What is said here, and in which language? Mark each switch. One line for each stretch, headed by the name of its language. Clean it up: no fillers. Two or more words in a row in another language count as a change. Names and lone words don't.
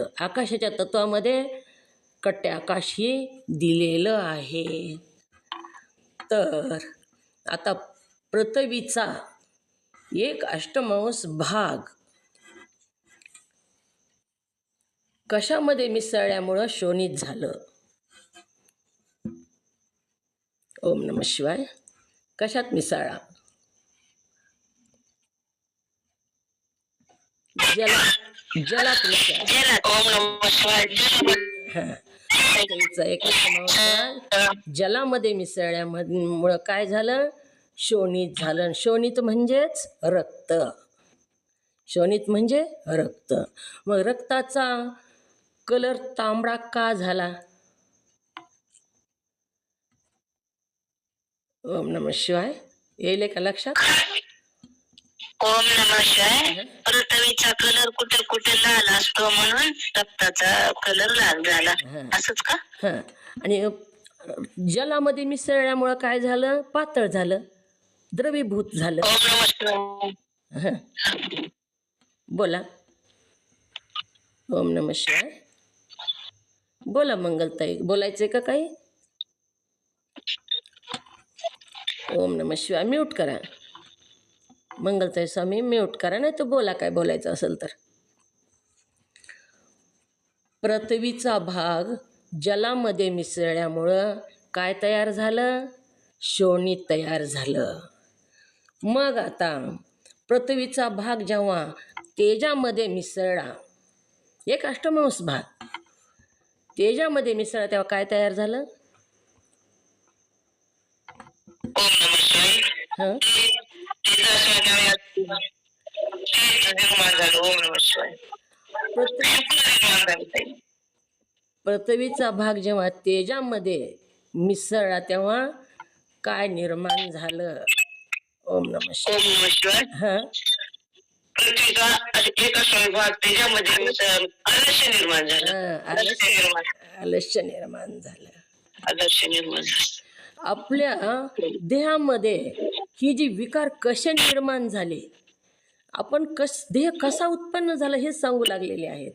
Marathi: आकाशाच्या तत्वामध्ये कट्टे आकाश हे दिलेलं आहे. तर आता पृथ्वीचा एक अष्टमांश भाग कशामध्ये मिसळल्यामुळं शोणित झालं?
Sanskrit: ओम नमः शिवाय.
Marathi: कशात मिसळला? जलात मिसळला.
Sanskrit: ओम नमः शिवाय.
Marathi: पृथ्वीचा एक अष्टमांश भाग जलामध्ये मिसळल्यामुळं काय झालं? शोणित झालं. शोणित म्हणजेच रक्त. शोणित म्हणजे रक्त. मग रक्ताचा कलर तांबडा का झाला?
Sanskrit: ओम नमः शिवाय.
Marathi: येईल का लक्षात?
Sanskrit: ओम नमः शिवाय.
Marathi: पृथ्वीचा कलर कुठे कुठे लाल असतो म्हणून रक्ताचा कलर लाल झाला, असंच का? हां. आणि जलामध्ये मिसळल्यामुळं काय झालं? पातळ झालं, द्रवीभूत झालं.
Sanskrit: ओम नमः शिवाय.
Marathi: हां, बोला.
Sanskrit: ओम नमः शिवाय.
Marathi: बोला मंगलताई, बोलायचंय का काही?
Sanskrit: ओम नमः शिवाय.
Marathi: म्यूट करा मंगलताई स्वामी, म्यूट करा, नाही तर बोला काय बोलायचं असेल तर. पृथ्वीचा भाग जलामध्ये मिसळल्यामुळं काय तयार झालं? शोणित तयार झालं. मग आता पृथ्वीचा भाग जेव्हा तेजामध्ये मिसळला, एक अष्टमांश भाग तेजामध्ये मिसळला, तेव्हा काय तयार झालं?
Sanskrit: ओम नमः शिवाय. हं? ओम नमः शिवाय. पृथ्वीचा भाग जेव्हा तेजामध्ये मिसळला तेव्हा काय निर्माण झालं? ओम नमः शिवाय. ओम नमः शिवाय. हं?
Marathi: पृथ्वीचा एक अष्टमांश भाग त्याच्यामध्ये आलस्य निर्माण झालं. आलस्य निर्माण झालं. आलस्य निर्माण झालं. आपल्या देहामध्ये ही जी विकार कसे निर्माण झाले, आपण देह कसा उत्पन्न झाला हे सांगू लागलेले आहेत.